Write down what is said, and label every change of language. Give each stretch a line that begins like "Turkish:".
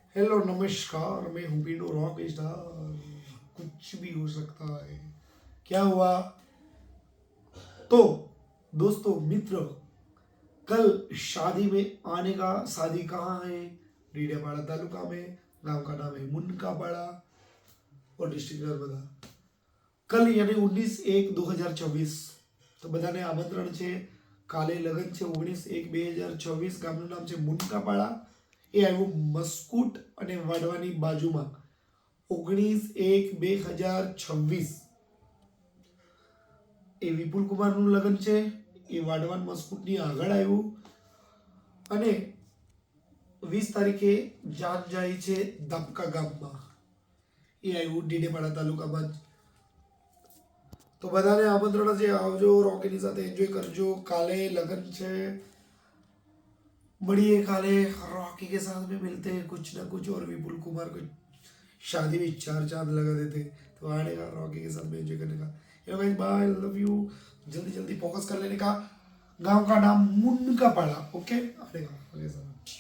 Hindi: Hello नमस्कार, मैं हूँ पिंडो रॉक स्टार। कुछ भी हो सकता है। क्या हुआ? तो दोस्तों मित्र, कल शादी में आने का। शादी कहाँ है? डीडेपाड़ा तालुका में। गांव का नाम है मुनकापाड़ा और डिस्ट्रिक्ट नर्मदा। कल यानी
Gujarati: 19/1/2024 તો બધાને આમંત્રણ છે। કાલે લગ્ન છે 19/1/2024। ગામનું નામ છે મુનકાપાડા। એ આવ્યું મસ્કુટ અને વાડવાની બાજુમાં। 19/1/2026 એ વિપુલ કુમારનું લગ્ન છે। એ વાડવાન મસ્કુટની આગળ આવ્યું અને 20 તારીખે જાન જાય છે દાપકા ગામમાં। એ આવ્યું ડેડિયાપાડા તાલુકામાં। તો બધાને આમંત્રણ છે, આવજો, રોકીની સાથે એન્જોય કરજો। કાલે લગ્ન છે, बढ़िए।
Hindi: काले रॉकी के साथ में मिलते हैं कुछ ना कुछ। और विपुल कुमार को शादी में 4 चांद लगा देते, तो आने का रॉकी के साथ में एंजॉय करने का। Guys bye, love you. जल्दी जल्दी फोकस कर लेने का। गांव का नाम मुनकापाड़ा, ओके, आने का।